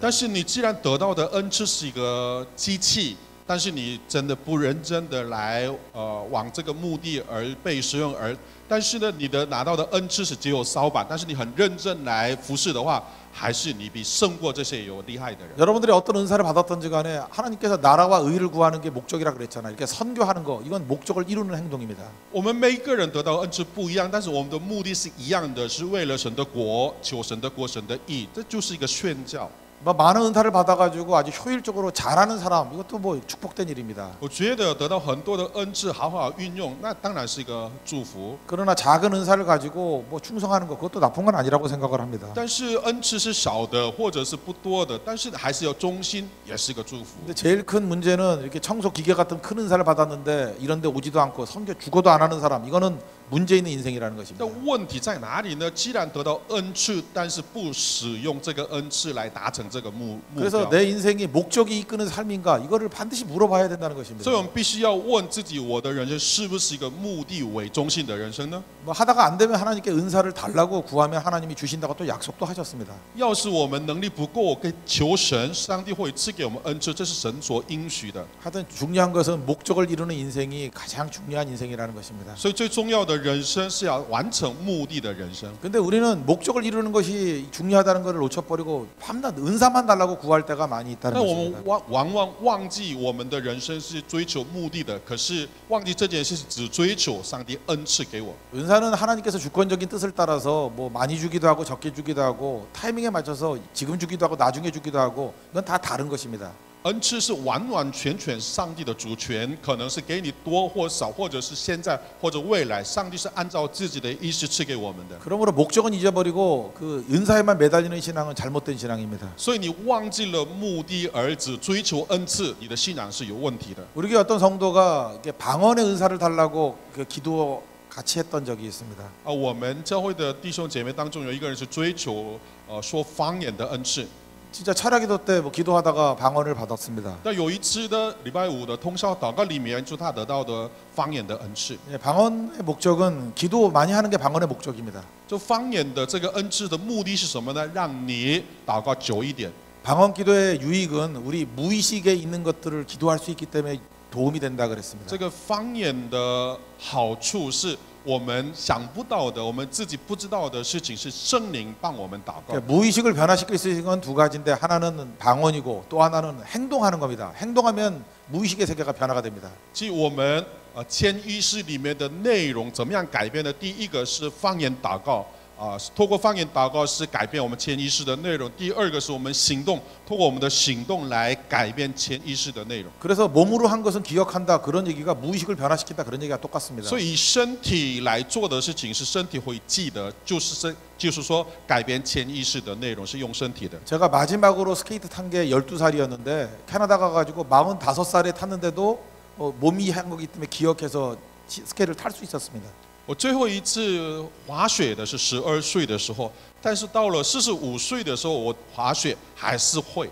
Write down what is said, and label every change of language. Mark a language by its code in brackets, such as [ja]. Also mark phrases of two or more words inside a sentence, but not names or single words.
[zh] 但是你既然得到的恩赐是一个机器，但是你真的不认真的来往这个目的而被使用，但是呢，你的拿到的恩赐是只有扫把，但是你很认真来服侍的话，还是你比胜过这些有厉害的人。 [ko] 여러분들이 어떤 은사를 받았던지 간에 하나님께서 나라와 의를 구하는 게 목적이라 그랬잖아요. 이렇게 선교하는 거 이건 목적을 이루는 행동입니다. [zh] 我们每一个人得到的恩赐不一样，但是我们的目的是一样的，是为了神的国，求神的国，神的义，这就是一个宣教。 [ko] 뭐 많은 은사를 받아가지고 아주 효율적으로 잘하는 사람 이것도 뭐 축복된 일입니다. [zh] 我觉得得到很多的恩赐，好好运用，那当然是一个祝福。 [ko] 그러나 작은 은사를 가지고 뭐 충성하는 거 그것도 나쁜 건 아니라고 생각을 합니다. [zh] 但是恩赐是少的，或者是不多的，但是还是要忠心，也是一个祝福。 [ko] 근데 제일 큰 문제는 이렇게 청소 기계 같은 큰 은사를 받았는데 이런데 오지도 않고 선교 죽어도 안 하는 사람 이거는 문제 있는 인생이라는 것입니다. [zh] 那问题在哪里呢？既然得到恩赐，但是不使用这个恩赐来达成这个目 [ko] 그래서 [zh] 标。 [ko] 내 인생이 목적이 이끄는 삶인가 이거를 반드시 물어봐야 된다는 것입니다. [zh] 所以我们必须要问自己：我的人生是不是一个目的为中心的人生呢？ [ko] 뭐 하다가 안 되면 하나님께 은사를 달라고 구하면 하나님이 주신다고 또 약속도 하셨습니다. [zh] 要是我们能力不够，可以求神，上帝会赐给我们恩赐，这是神所应许的。 [ko] 하여튼 중요한 것은 목적을 이루는 인생이 가장 중요한 인생이라는 것입니다. [zh] 所以最重要的人生是要完成目的的人生。 [ko] 근데 우리는 목적을 이루는 것이 중요하다는 것을 놓쳐버리고 밤낮 은사만 달라고 구할 때가 많이 있다는 [zh] 但我 [ko] 것입니다. [zh] 们往往忘记我们的人生是追求目的的，可是忘记这件事只追求上帝恩赐给我。 [ko] 은사는 하나님께서 주권적인 뜻을 따라서 뭐 많이 주기도 하고 적게 주기도 하고 타이밍에 맞춰서 지금 주기도 하고 나중에 주기도 하고 이건 다 다른 것입니다. [zh] 恩赐是完完全全上帝的主权，可能是给你多或少，或者是现在或者未来，上帝是按照自己的意思赐给我们的。 [ko] 그러므로 목적은 잊어버리고 그 은사에만 매달리는 신앙은 잘못된 신앙입니다. [zh] 所以你忘记了目的而只追求恩赐，你的信仰是有问题的。 [ko] 우리 교회 어떤 성도가 이렇게 방언의 은사를 달라고 그 기도 같이 했던 적이 있습니다. [zh] 我们教会的弟兄姐妹当中有一个人是追求说方言的恩赐。 [ko] 진짜 철야기도 때 뭐 기도하다가 방언을 받았습니다. [zh] 那有一次的礼拜五的通宵祷告里面，就他得到的方言的恩赐。 [ko] 예, 방언의 목적은 기도 많이 하는 게 방언의 목적입니다. [zh] 就方言的这个恩赐的目的是什么呢？让你祷告久一点。 [ko] 방언 기도의 유익은 우리 무의식에 있는 것들을 기도할 수 있기 때문에 도움이 된다 그랬습니다. [zh] 这个方言的好处是我们想不到的，我们自己不知道的事情，是圣灵帮我们祷告。 [ko] 그러니까 무의식을 변화시킬 수 있는 건 두 가지인데 하나는 방언이고 또 하나는 행동하는 겁니다. 행동하면 무의식의 세계가 변화가 됩니다. [zh] 即我们潜意识里面的内容怎么样改变呢？第一个是方言祷告。透过方言祷告是改变我们潜意识的内容。第二个是我们行动，透过我们的行动来改变潜意识的内容。 [ko] 그래서 몸으로 한 것은 기억한다 그런 얘기가 무의식을 변화시킨다 그런 얘기가 똑같습니다. [zh] 所以以身体来做的事情是身体会记得，就是说改变潜意识的内容是用身体的。 [ko] 제가 마지막으로 스케이트 탄 게 12살이었는데 캐나다 가가지고 45살에 탔는데도 몸이 한 거기 때문에 기억해서 스케이트를 탈 수 있었습니다. [zh] 我最后一次滑雪的是12岁的时候，但是到了45岁的时候，我滑雪还是会。